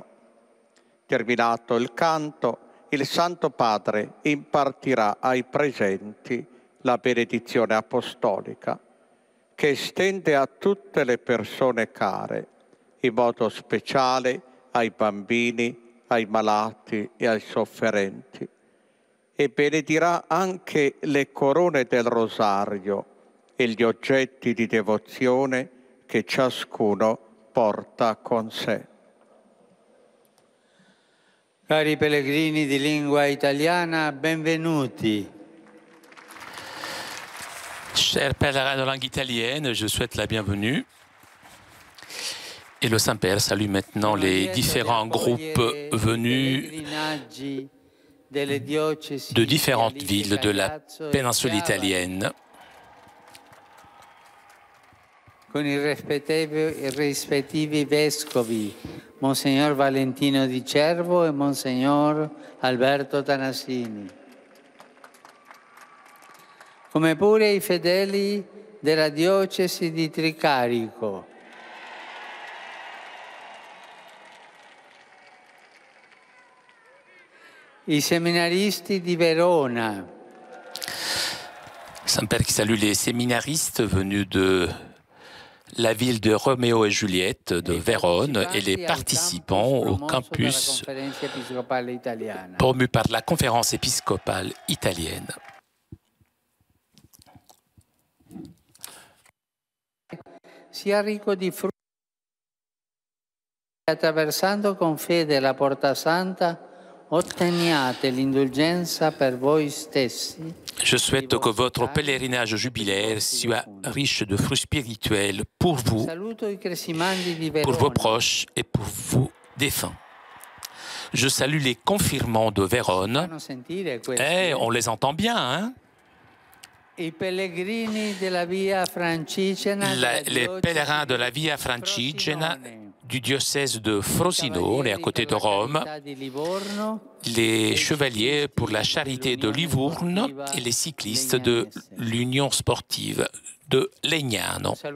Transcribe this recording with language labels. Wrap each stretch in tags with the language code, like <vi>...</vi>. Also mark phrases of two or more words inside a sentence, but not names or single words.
<it>Terminato il canto, il Santo Padre impartirà ai presenti la benedizione apostolica, che estende a tutte le persone care, in modo speciale ai bambini, ai malati e ai sofferenti, e benedirà anche le corone del rosario e gli oggetti di devozione che ciascuno porta con sé. Cari pellegrini di lingua italiana, benvenuti.</it> <fr>Chers pèlerins de langue italienne, je souhaite la bienvenue. Et le Saint-Père salue maintenant les différents groupes venus de différentes villes de la péninsule italienne.</fr> <it>Con i rispettivi vescovi, Monsignor Valentino Di Cervo e Monsignor Alberto Tanassini, come pure i fedeli della diocesi di Tricarico, i seminaristi di Verona.</it> <fr>Saint-Père qui salue les séminaristes venus de la ville de Roméo et Juliette de Vérone et les participants au campus promu par la conférence épiscopale italienne.</fr> <it>Sia ricco di frutti, attraversando con fede la porta santa, otteniate l'indulgenza per voi stessi.</it> <fr>Je souhaite que votre pèlerinage jubilaire soit riche de fruits spirituels pour vous, pour vos proches et pour vos défunts. Je salue les confirmants de Vérone. Eh, on les entend bien, hein? Les pèlerins de la Via Francigena du diocèse de Frosinone, à côté de Rome, les chevaliers pour la charité de Livourne et les cyclistes de l'Union sportive de Legnano.</fr>